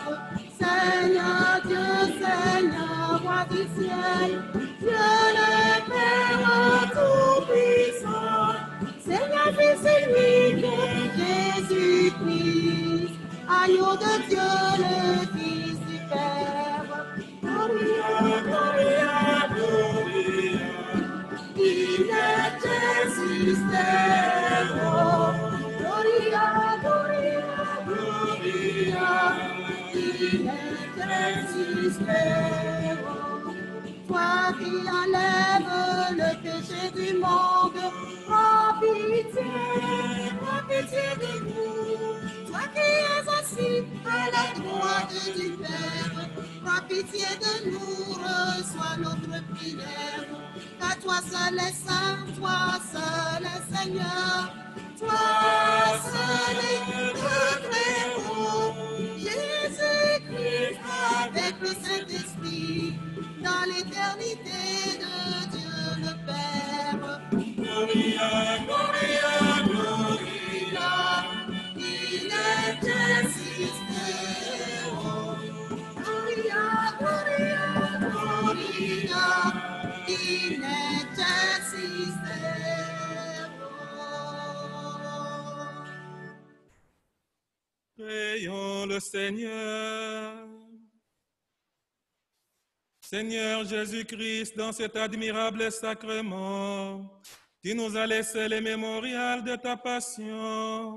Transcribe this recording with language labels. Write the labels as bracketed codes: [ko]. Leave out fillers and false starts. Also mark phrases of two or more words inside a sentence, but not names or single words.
[fr] Seigneur Dieu, Seigneur, roi du ciel, Dieu le Père tout-puissant, Seigneur Fils unique, Jésus-Christ, agneau de Dieu, le Fils du Père. [la] Gloria, Gloria, Gloria, in excelsis Deo. Gloria, Gloria, Gloria, in excelsis Deo. [fr] Toi qui enlèves le péché du monde, prends pitié de nous. Toi qui es assis à la droite du Père, prends pitié de nous, reçois notre prière. Car toi seul est saint, toi seul est Seigneur, toi seul est le très haut, Jésus-Christ avec le Saint-Esprit, dans l'éternité de Dieu le Père. [la] Gloria, Gloria, Gloria, in excelsis Deo. Gloria, Gloria, Gloria, in excelsis Deo. [fr] Prions le Seigneur. Seigneur Jésus-Christ, dans cet admirable sacrement, tu nous as laissé les mémorials de ta passion.